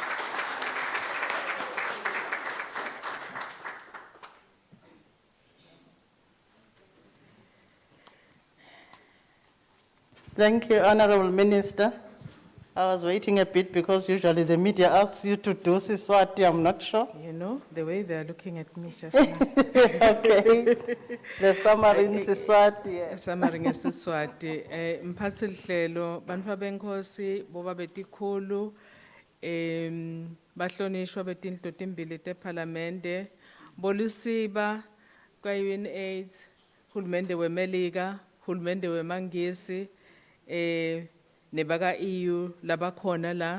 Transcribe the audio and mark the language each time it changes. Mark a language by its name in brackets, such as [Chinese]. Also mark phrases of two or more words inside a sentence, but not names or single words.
[English] Thank you, Honorable Minister. I was waiting a bit because usually the media asks you to do Siswati, I'm not sure. You know, the way they're looking at me just now. Okay. The summary in Siswati. Yes. Summary in Siswati. [Swati] Mphathi Hlelo, bantu benkosi, boba betikhulu, bahlonishwa betindlu timbili teParliamente, Bolusiba, kwa-UNAIDS, hulumende weMelika, hulumende weMangisi, nebaka EU labakhona la.